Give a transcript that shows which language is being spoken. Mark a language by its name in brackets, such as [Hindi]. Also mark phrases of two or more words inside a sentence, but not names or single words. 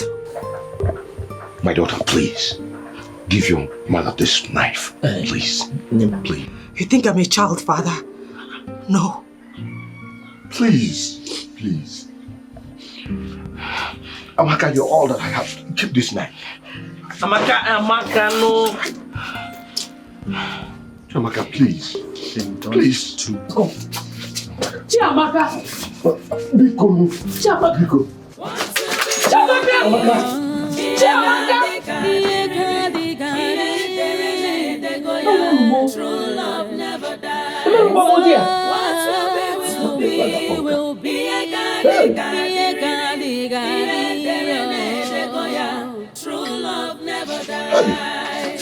[English] My daughter, please. Give your mother this knife. Please. Please. You think I'm a child, Father? No. Please. Amaka, you're all that I have. Keep this knife. Amaka, no. Amaka, please. Please. Go. Chiamaka. Biko. Chiamaka. True love never dies. Will be True love never dies.